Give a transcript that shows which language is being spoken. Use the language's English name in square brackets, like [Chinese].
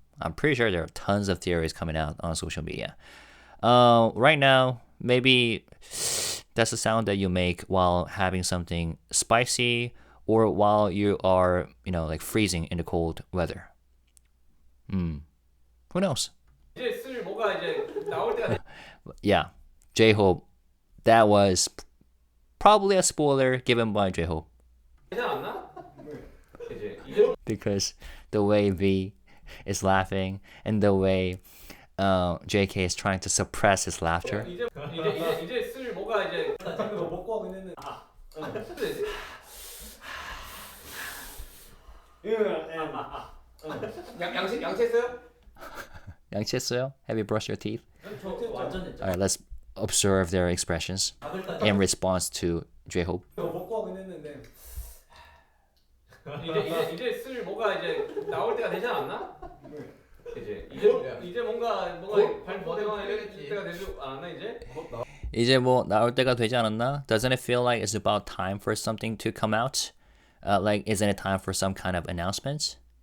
[English] I'm pretty sure there are tons of theories coming out on social media. Right now, maybe that's the sound that you make while having something spicy or while you are, like freezing in the cold weather. Who knows? [Korean] 이제 쓸 뭐가 이제 나올 때가 됐. [English] Yeah, J-Hope. That was probably a spoiler given by J-Hope [Korean] 되지 않나? 이제 [English] because the way V is laughing and the way JK is trying to suppress his laughter. [Korean] 이제 쓸 뭐가 이제 지금 뭐 먹고 하긴 했는데. 양치했어요? 양치했어요? [English] Have you brushed your teeth? [Korean] 저 완전 했죠. [English] Alright, let's observe their expressions in response to J-Hope. [Korean] 뭐 먹고 하긴 했는데. 이제 쓸 뭐가 이제 나올 때가 되지 않았나? 이제 뭔가 발버대가 이럴 때가 되지 않았나 이제? 이제 뭐 나올 때가 되지 않았나? [English] Doesn't it feel like it's about time for something to come out? Like, isn't it time for some kind of announcement?